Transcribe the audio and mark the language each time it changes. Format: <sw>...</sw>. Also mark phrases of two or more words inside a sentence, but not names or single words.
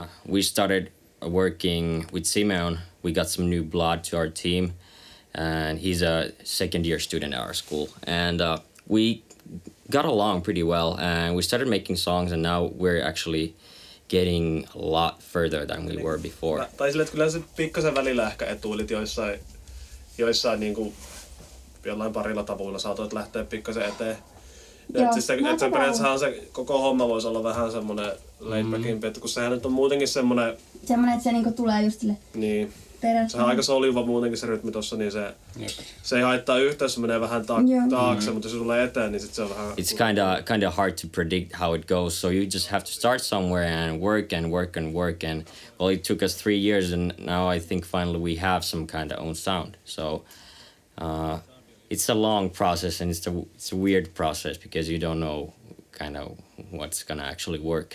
<en>We started working with Simeon. We got some new blood to our team and he's a 2nd year student at our school. And we got along pretty well and we started making songs and now we're actually getting a lot further than we were before.</en> <fi>Tai sille, että kyllä se pikkasen välillä ehkä etuilit joissain niinku jollain parilla tavuilla saatoit lähteä pikkasen eteen. Että se periaatteessa se koko homma voisi olla vähän semmonen</fi> <en>laid backimpi,</en> <fi>että kun sehän nyt on muutenkin semmonen... Semmonen, että se niinku tulee just sille... Niin. Se on aika soliva muutenkin se rytmi tossa, niin se ei haittaa yhtään, se menee vähän taakse, mutta jos se tulee eteen, niin sit se on vähän...</fi> <en>It's kinda hard to predict how it goes, so you just have to start somewhere and work and work and work, and well, it took us 3 years, and now I think finally we have some kind of own sound. So it's a long process, and it's a weird process because you don't know kind of what's gonna actually work.</en>